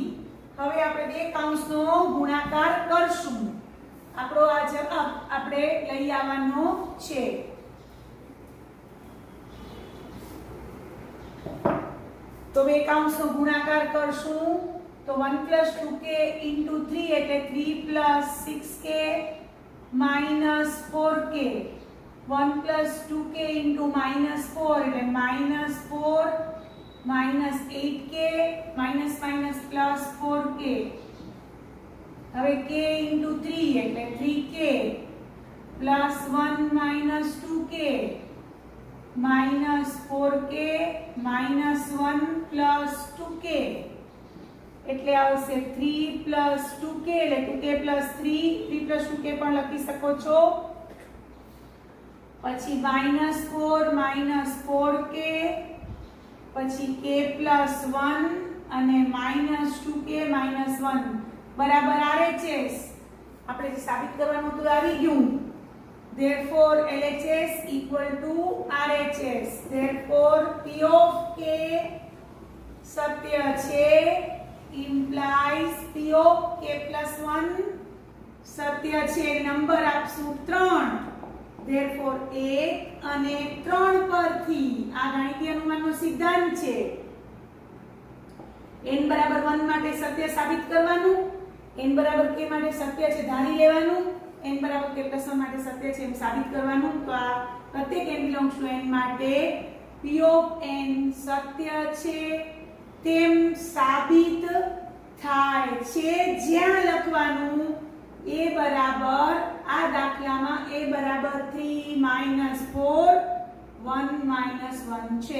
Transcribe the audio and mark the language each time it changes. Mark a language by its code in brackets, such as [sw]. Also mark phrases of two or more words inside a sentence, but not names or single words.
[gu] હવે આપણે બે કૌંસનો ગુણાકાર કરશું. આપણો આ જવાબ આપણે લઈ આવવાનો છે. તો બે કૌંસનો ગુણાકાર કરશું. [en] તો 1 plus 2k into 3 એટલે 3 plus 6k minus 4k. 1 plus 2k into minus 4 એટલે minus 4 minus 8k minus minus plus 4k. હવે k into 3 એટલે 3k plus 1 minus 2k minus 4k minus 1 plus 2k [gu] એટલે આવશે [en] 3 plus 2k એટલે 2k plus 3 plus 2k [gu] પણ લખી શકો છો. પછી -4 -4k પછી k plus 1 અને -2k -1 બરાબર RHS. આપણે જે સાબિત કરવાનું હતું આવી ગયું. [en] therefore LHS equal to RHS, therefore P of K [gu] સત્ય છે [en] implies P of K plus 1 [gu] સત્ય છે. નંબર આપશું 3, therefore 1 અને 3 પરથી આ ગાણિતીય અનુમાનનો સિદ્ધાંત છે. n બરાબર 1 માટે સત્ય સાબિત કરવાનું, n બરાબર k માટે સત્ય છે ધારી લેવાનું, n બરાબર k plus 1 માટે સત્ય છે એમ સાબિત કરવાનું. તો આ પ્રત્યેક [en] n belongs to n [gu] માટે [en] P of n [gu] સત્ય છે તેમ સાબિત થાય છે. જ્યાં લખવાનું a બરાબર આ દાખલામાં a બરાબર 3 4 1 1 છે.